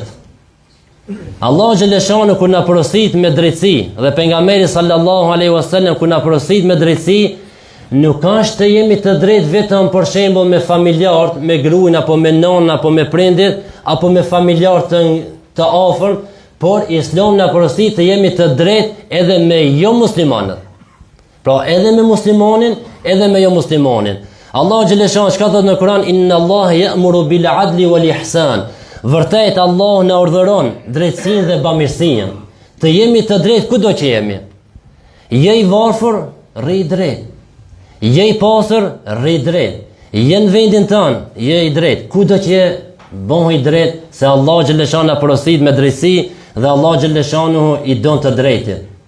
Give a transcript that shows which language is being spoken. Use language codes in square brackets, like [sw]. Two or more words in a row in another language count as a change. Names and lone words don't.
[ar] الله جل شأنه [sq] kur na porosit me drejtësi dhe pejgamberi [ar] صلى الله عليه وسلم [sq] kur na porosit me drejtësi, nuk është të jemi të drejtë vetëm për shembull me familjarët, me gruin apo me nonën apo me prindit apo me familjarët të afërt, por Islami na porosit të jemi të drejtë edhe me jo muslimanët. Pra edhe me muslimanin, edhe me jo muslimanin. [ar] الله جل شأنه [sq] çka thot në Kur'an, [ar] إن الله يأمر بالعدل والإحسان. [sq] Vërtet Allah na urdhëron drejtësinë dhe bamirësinë. Të jemi të drejtë kudo që jemi. Je i varfër, rri drejt. Je i pastër, rri drejt. Je në vendin tënd, je i drejt. Kudo që je, bëhu i drejt, se [ar] الله جل شأنه [sq] na porosit me drejtësi dhe [ar] الله جل شأنه [sq] i don të drejtin.